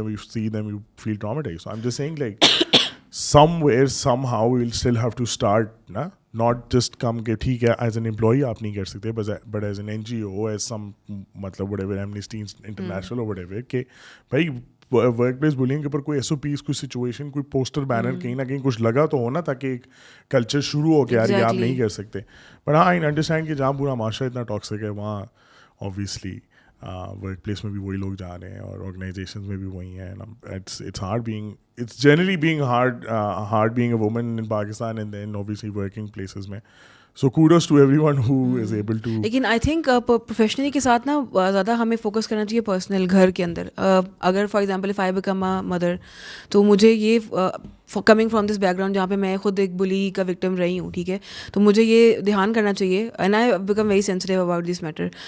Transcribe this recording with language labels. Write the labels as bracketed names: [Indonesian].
[English] You see them, you feel traumatized. So I am just saying like somewhere somehow we'll still have to start not just come [Urdu] کہ ٹھیک ہے as an employee آپ نہیں کر سکتے, but as an NGO, as some مطلب what ever Amnesty international اور what ever, کہ بھائی ورک پلیس بولنگ کے اوپر کوئی SOPs, کوئی سچویشن, کوئی پوسٹر بینر کہیں نہ کہیں کچھ لگا تو ہو نا, تاکہ ایک کلچر شروع ہو کے یار یہ آپ نہیں کر سکتے. [English] but ہاں I understand [Urdu] کہ جہاں پورا معاشرہ اتنا ٹاکسک ہے وہاں obviously ورک پلیس میں بھی وہی لوگ جا رہے ہیں اور آرگنائزیشنز میں بھی وہی ہیں. [English] It's hard being, it's generally being hard being a woman in Pakistan and then obviously working places میں. So kudos to everyone who is able to. [Urdu] لیکن آئی تھنک پروفیشنلی کے ساتھ نا زیادہ ہمیں فوکس کرنا چاہیے پرسنل گھر کے اندر. اگر [English] for example if I become a mother, [Urdu] تو مجھے یہ [English] coming from this background [Urdu] جہاں پہ میں خود ایک بلی کا وکٹم رہی ہوں, ٹھیک ہے, تو مجھے یہ دھیان کرنا چاہیے [English] And I became very sensitive about this matter.